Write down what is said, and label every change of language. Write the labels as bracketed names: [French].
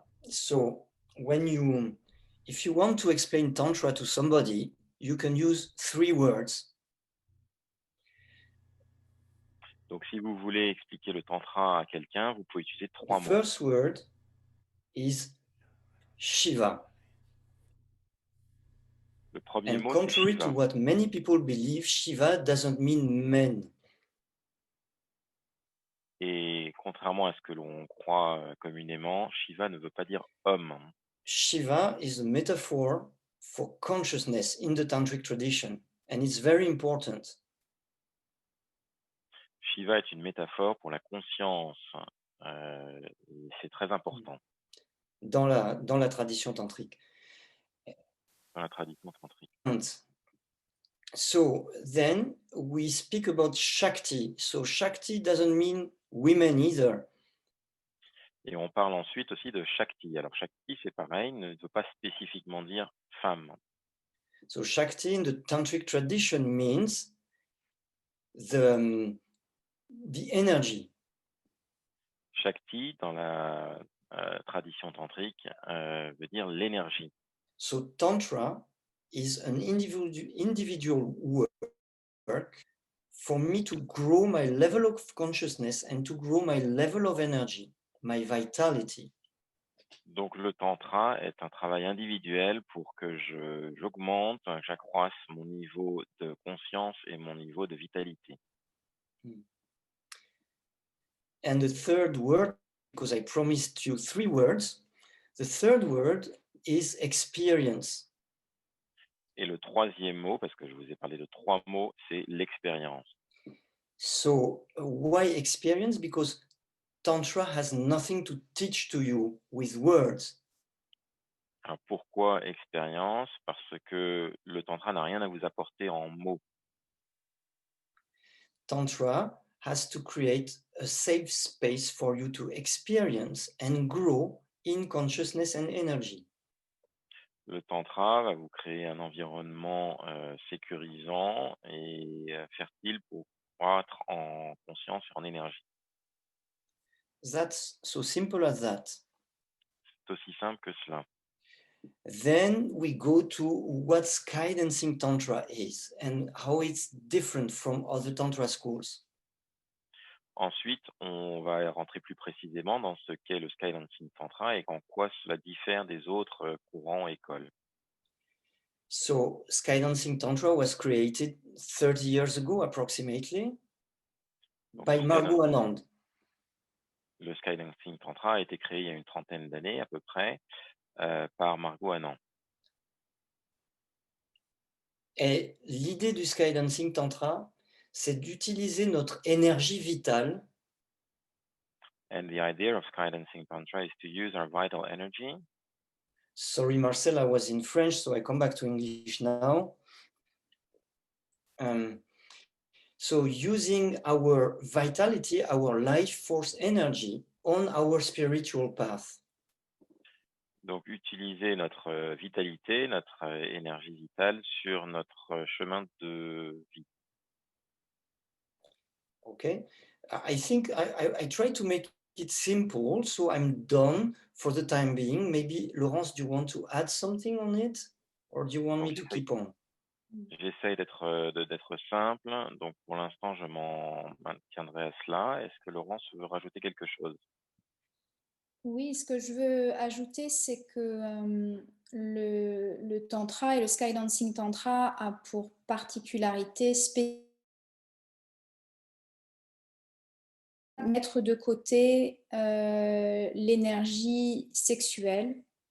[English] So if you want to explain Tantra to somebody, you can use three words. [French] Donc si vous voulez expliquer le Tantra à quelqu'un, vous pouvez utiliser [English] The [French] 3 mots. [English] first word is Shiva. [French] Le premier [English] And [French] mot, c'est [English] contrary to [French] Shiva. [English] what many people believe, Shiva doesn't mean men. [French] Et contrairement à ce que l'on croit communément, Shiva ne veut pas dire homme. [English] Shiva is a metaphor for consciousness in the tantric tradition, and it's very important. [French] Shiva est une métaphore pour la conscience. Et c'est très important Dans la tradition tantrique. dans la tradition tantrique. [English] And so then we speak about Shakti. So Shakti doesn't mean women either. [French] Et on parle ensuite aussi de Shakti. Alors Shakti, c'est pareil, ne veut pas spécifiquement dire femme. [English] So Shakti in the tantric tradition means the energy. [French] Shakti, dans la tradition tantrique, veut dire l'énergie. [English] So Tantra is an individual work for me to grow my level of consciousness and to grow my level of energy, my vitality. [French] Donc le tantra est un travail individuel pour que j'augmente, j'accroisse mon niveau de conscience et mon niveau de vitalité. [English] And the third word, because I promised you three words, the third word is experience. [French] Et le troisième mot, parce que je vous ai parlé de 3 mots, c'est l'expérience. [English] So why experience? Because Tantra has nothing to teach to you with words. [French] Alors pourquoi expérience? Parce que le tantra n'a rien à vous apporter en mots. [English] Tantra has to create a safe space for you to experience and grow in consciousness and energy. [French] Le tantra va vous créer un environnement sécurisant et fertile pour croître en conscience et en énergie. [English] That's so simple as that. [French] C'est aussi simple que cela. [English] Then we go to what Skydancing Tantra is and how it's different from other Tantra schools. [French] Ensuite, on va rentrer plus précisément dans ce qu'est le Skydancing Tantra et en quoi cela diffère des autres courants écoles. [English] So, Skydancing Tantra was created 30 years ago, approximately, [French] Donc [English] by Margot Anand. [French] le Skydancing Tantra a été créé il y a une trentaine d'années à peu près par Margot Anand. Et l'idée du Skydancing Tantra, c'est d'utiliser notre énergie vitale. [English] And the idea of Skydancing Tantra is to use our vital energy. Sorry, Marcel, I was in French, so I come back to English now. So using our vitality, our life force energy on our spiritual path. [French] Donc, utiliser notre vitalité, notre énergie vitale sur notre chemin de vie. [English] Okay, I think I try to make it simple, so I'm done for the time being. Maybe Laurence, do you want to add something on it, or do you want me [French] Donc, [English] to keep on? [French] j'essaye d'être simple. Donc, pour l'instant, je m'en maintiendrai à cela. Est-ce que Laurence veut rajouter quelque chose? Oui, ce que je veux ajouter, c'est que le tantra et le Skydancing Tantra a pour particularité mettre de côté l'énergie sexuelle.